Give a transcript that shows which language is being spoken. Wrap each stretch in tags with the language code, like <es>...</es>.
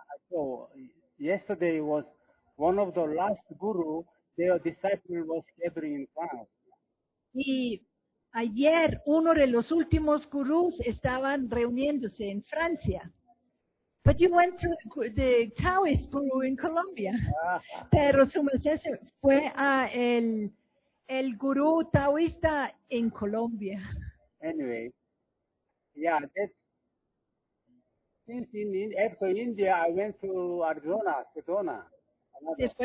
<en>So yesterday was one of the last guru, their disciple was gathering in France.</en> <es>Y ayer uno de los últimos gurús estaban reuniéndose en Francia.</es> <en>But you went to the Taoist guru in Colombia.</en> <es>Pero su merced fue a el gurú taoísta en Colombia.</es> <en>Anyway, yeah, that's Since in after India, I went to Arizona, Sedona, another.</en>